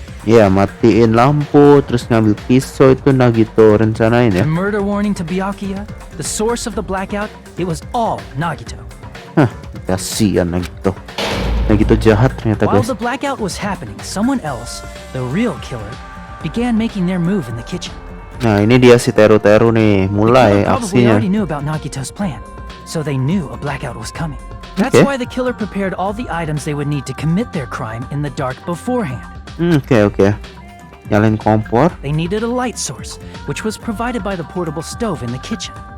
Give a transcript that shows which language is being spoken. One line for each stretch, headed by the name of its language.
Indonesian: Ya, matiin lampu, terus ngambil pisau itu Nagito rencanain ya.
English: The murder warning to Byakuya, the source of the blackout, it was all Nagito.
Indonesian: Hah, kasihan Nagito. Nagito jahat ternyata
English: While the blackout was happening, someone else, the real killer, began making their move in the kitchen.
Indonesian: Nah, ini dia si Teru-Teru nih, mulai
English: The killer probably
Indonesian: aksinya.
English: already knew about Nagito's plan, so they knew a blackout was coming. That's Okay. why the killer prepared all the items they would need to commit their crime in the dark beforehand.
Indonesian: Oke. Nyalain kompor.
English: They needed a light source, which was provided by the portable stove in the kitchen.